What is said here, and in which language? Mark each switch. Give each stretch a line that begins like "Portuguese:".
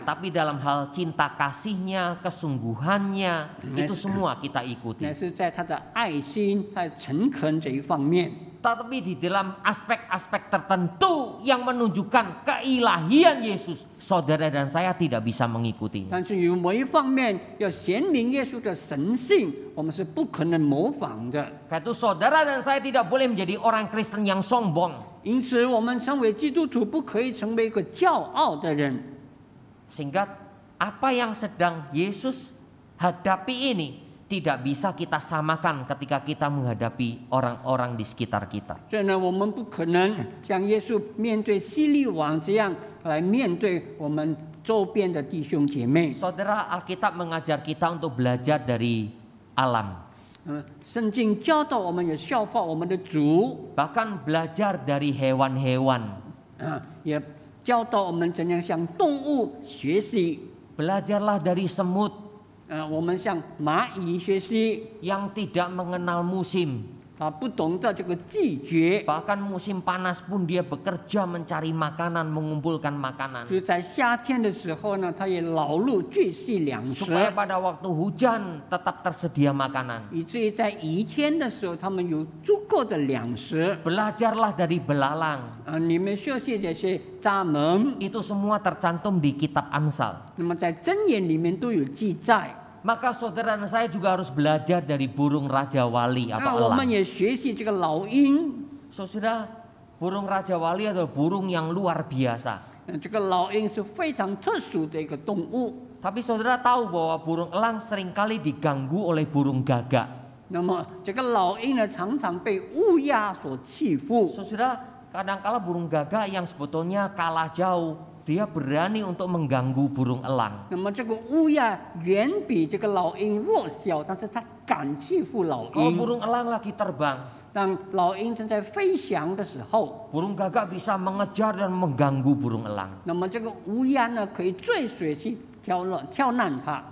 Indonesian: Tapi dalam hal cinta kasihnya, kesungguhannya, itu semua kita ikuti.
Chinese: 乃是在他的爱心、他的诚恳这一方面。
Indonesian: Tetapi di dalam aspek-aspek tertentu yang menunjukkan keilahian Yesus, saudara dan saya tidak bisa mengikuti.
Chinese: 但是有某一方面要显明耶稣的神性，我们是不可能模仿的。
Indonesian: Karena itu saudara dan saya tidak boleh menjadi orang Kristen yang sombong.
Chinese: 因此，我们成为基督徒不可以成为一个骄傲的人。
Indonesian: Sehingga apa yang sedang Yesus hadapi ini tidak bisa kita samakan ketika kita menghadapi orang-orang di sekitar kita.
Chinese: 所以呢，我们不可能像耶稣面对希律王这样来面对我们周边的弟兄姐妹。
Indonesian: Saudara, Alkitab mengajar kita untuk belajar dari alam.
Chinese: 圣经教导我们也效法我们的主，
Indonesian: Bahkan belajar dari hewan-hewan.
Chinese: 也教导我们怎样向动物学习。
Indonesian: Belajarlah dari semut
Chinese: 我们向蚂蚁学习，
Indonesian: yang tidak mengenal musim.
Chinese: 他不懂得这个季节，
Indonesian: Bahkan musim panas pun dia bekerja mencari makanan, mengumpulkan makanan.
Chinese: 就在夏天的时候呢，他也劳碌聚集粮食，
Indonesian: Supaya pada waktu hujan tetap tersedia makanan.
Chinese: 以至于在雨天的时候，他们有足够的粮食。
Indonesian: Belajarlah dari belalang.
Chinese: 你们学习这些蚱蜢，
Indonesian: Itu semua tercantum di kitab Amsal.
Chinese: 那么在箴言里面都有记载。
Indonesian: Maka saudara dan saya juga harus belajar dari burung Raja Wali
Chinese: 那
Indonesian: atau
Chinese: 我们
Indonesian: elang.
Chinese: 也学习这个老鹰，
Indonesian: Saudara, burung Raja Wali adalah burung yang luar biasa.
Chinese: 这个老鹰是非常特殊的一个动物。
Indonesian: Tapi saudara tahu bahwa burung elang seringkali diganggu oleh burung gagak.
Chinese: 那么这个老鹰呢，常常被乌鸦所欺负。
Indonesian: Saudara, kadangkala burung gagak yang sebetulnya kalah jauh, dia berani untuk mengganggu burung elang.
Chinese: 那么这个乌鸦远比这个老鹰弱小，但是它敢欺负老
Indonesian: Kalau
Chinese: 鹰。
Indonesian: burung elang lagi terbang,
Chinese: 当老鹰正在飞翔的时候，
Indonesian: burung gagak bisa mengejar dan mengganggu burung elang.
Chinese: 那么这个乌鸦呢，可以追随去挑难它。